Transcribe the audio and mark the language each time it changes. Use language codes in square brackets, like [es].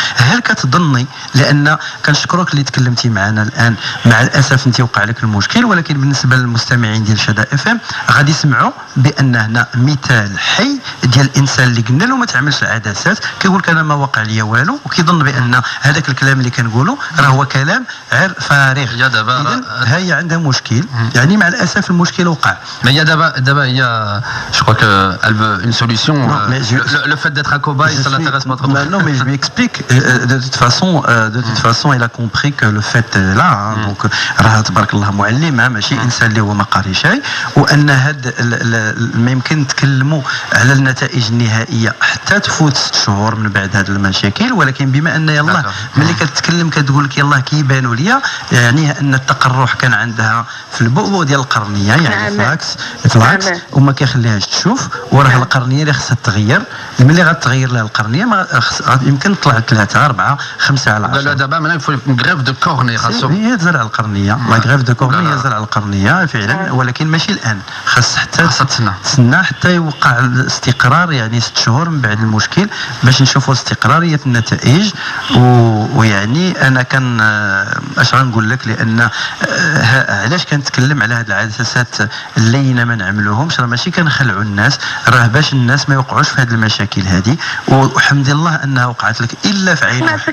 [ar] هل كتظني، لان كنشكرك اللي تكلمتي معنا الان، مع الاسف انت وقع لك المشكل، ولكن بالنسبه للمستمعين ديال شدا اف ام غادي يسمعوا بان هنا مثال حي ديال الانسان اللي قلنا له ما تعملش العدسات، كيقول لك انا ما وقع لي والو، وكيظن بان هذاك الكلام اللي كنقولوا راه هو كلام غير فارغ. يا دابا هي عندها مشكل، يعني مع الاسف المشكل وقع. [fr] Mais il y a d'abord, je crois qu'elle veut une solution. Le fait d'être un cobaye, ça l'intéresse pas trop. Non, mais je lui explique. De toute façon, elle a compris que le fait là, donc [ar] راه تبارك الله معلمه ماشي انسان اللي هو ما قاري شيء، وان هاد ما يمكن نتكلموا على النتائج النهائيه حتى تفوت 6 شهور من بعد هذه المشاكل، ولكن بما ان يلاه ملي كتكلم كتقول لك يلاه كيبانوا ليا، يعني ان التقرح كان عندها في البؤبؤ ديال القرنيه، يعني فلاكس وما كيخليهاش تشوف، وراه القرنيه اللي خصها تغير، ملي غتغير لها القرنيه ما يمكن تطلع 3 4 5 على 10. لا دابا [fr] maintenant il faut une greffe de cornée [ar] خاصو هي تزرع القرنيه، لا غريف دو كورنيه يزرع القرنيه فعلا، ولكن ماشي الان، خاص حتى تسنى حتى يوقع الاستقرار، يعني 6 شهور من بعد المشكل باش نشوفوا استقراريه النتائج. ويعني انا كان اش غنقول لك، لان علاش كنتكلم على هذه العدسات اللينه ما نعملوهمش، راه ماشي كنخلعوا الناس، راه باش الناس ما يوقعوش في هذه المشاكل هذه، والحمد لله انها وقعت لك الا في عين.